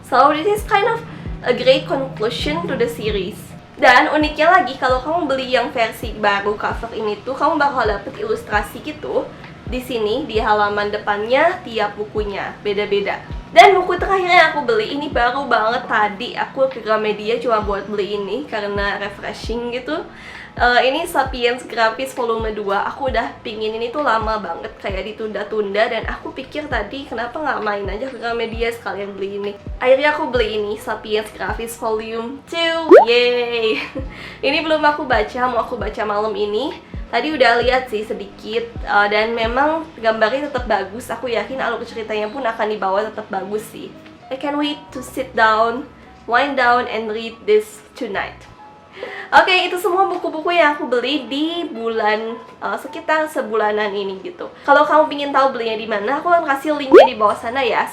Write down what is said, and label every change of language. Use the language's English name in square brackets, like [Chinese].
[English] So this is kind of a great conclusion to the series. [Indonesian] Dan uniknya lagi, kalau kamu beli yang versi baru cover ini tuh, kamu bakal dapet ilustrasi gitu di sini, di halaman depannya tiap bukunya beda-beda. Dan buku terakhir yang aku beli ini baru banget tadi. Aku ke Gramedia cuma buat beli ini karena refreshing gitu. Ini Sapiens Grafis volume 2. Aku udah pingin ini tuh lama banget, kayak ditunda-tunda. Dan aku pikir tadi kenapa nggak main aja ke Gramedia sekalian beli ini. Akhirnya aku beli ini, Sapiens Grafis volume 2. Yeay. Ini belum aku baca, mau aku baca malam ini. Tadi udah lihat sih sedikit, dan memang gambarnya tetap bagus. Aku yakin alur ceritanya pun akan dibawa tetap bagus sih. [English] I can't wait to sit down, wind down, and read this tonight. [Indonesian] Oke, itu semua buku-buku yang aku beli di bulan sekitar sebulanan ini gitu. Kalau kamu ingin tahu belinya di mana, aku akan kasih linknya di bawah sana ya.